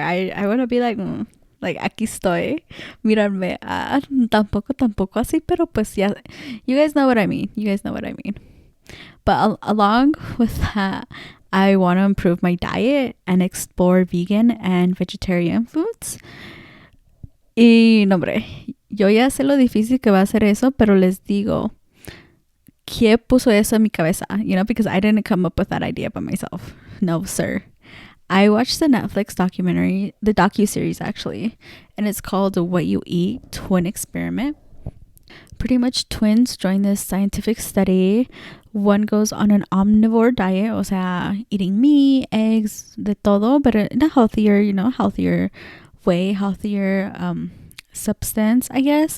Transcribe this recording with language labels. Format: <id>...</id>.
<en>I want to be like</en> <es>aquí estoy, mirarme, tampoco así, pero pues,</es> <en>yeah, you guys know what I mean. But along with that, I want to improve my diet and explore vegan and vegetarian foods.</en> <es>Y no, hombre, yo ya sé lo difícil que va a ser eso, pero les digo, ¿quién puso eso en mi cabeza?</es> <en>You know, because I didn't come up with that idea by myself. No, sir. I watched the Netflix documentary, the docuseries actually, and it's called What You Eat Twin Experiment. Pretty much twins join this scientific study. One goes on an omnivore diet,</en> <es>o sea,</es> <en>eating meat, eggs,</en> <es>de todo,</es> <en>but in a healthier, you know, healthier way, healthier substance, I guess.</en>